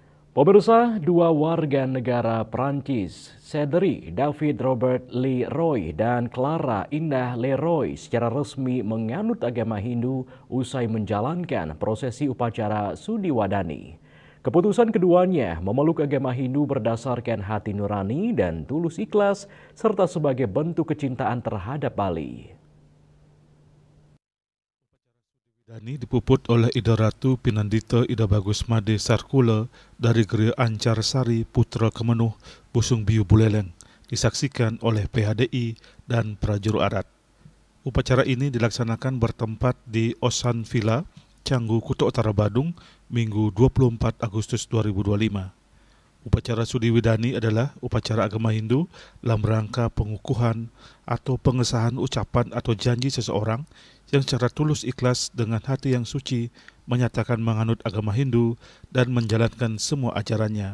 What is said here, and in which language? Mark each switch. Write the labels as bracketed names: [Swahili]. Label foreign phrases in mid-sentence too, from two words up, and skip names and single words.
[Indonesian] Pemirsa, dua warga negara Prancis, Cedric David Robert Leroy dan Clara Indah Leroy secara resmi menganut agama Hindu usai menjalankan prosesi upacara Sudiwadani. Keputusan keduanya memeluk agama Hindu berdasarkan hati nurani dan tulus ikhlas serta sebagai bentuk kecintaan terhadap Bali. Dani dipuput oleh Ida Ratu Pinandita Ida Bagus Made Sarkula dari Geria Ancar Sari Putra Kemenuh Busung Biu Buleleng disaksikan oleh PHDI dan prajurit adat. Upacara ini dilaksanakan bertempat di Osan Villa, Canggu, Kuta Utara Badung, Minggu 24 Agustus 2025. Upacara Sudiwadani adalah upacara agama Hindu dalam rangka pengukuhan atau pengesahan ucapan atau janji seseorang yang secara tulus ikhlas dengan hati yang suci menyatakan menganut agama Hindu dan menjalankan semua ajarannya.